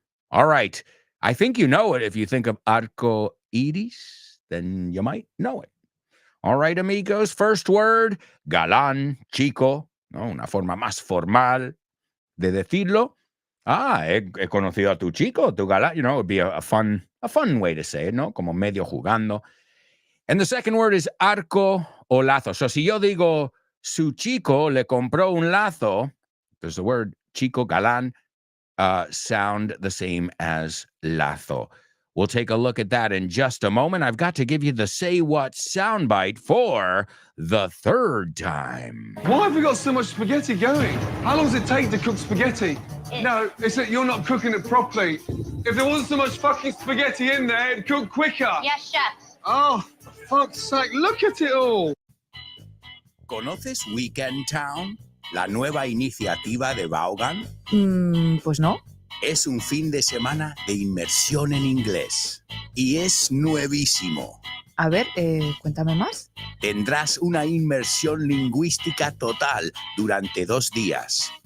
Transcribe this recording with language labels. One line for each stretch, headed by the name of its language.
English: All right. I think you know it. If you think of
Spanish: arco iris,
English: then you might know it. All right, amigos. First word, galán, chico.
Spanish: No, una forma más formal de decirlo. He conocido a tu chico, tu galán.
English: You know, it would be a fun way to say it, ¿no?
Spanish: Como medio jugando.
English: And the second word is arco o lazo. So
Spanish: si yo digo, su chico le compró un lazo,
English: does the word chico, galán, sound the same as lazo? We'll take a look at that in just a moment. I've got to give you the Say What soundbite for the third time. Why have we got so much spaghetti going? How long does it take to cook spaghetti? No, it's that you're not cooking it properly. If there wasn't so much fucking spaghetti in there, it'd cook quicker. Yes, chef. Oh, for fuck's sake, look at it all.
Spanish: ¿Conoces Weekend Town? La nueva iniciativa de Vaughan. Pues no. Es un fin de semana de inmersión en inglés. Y es nuevísimo. A ver, cuéntame más. Tendrás una inmersión lingüística total durante 2 días.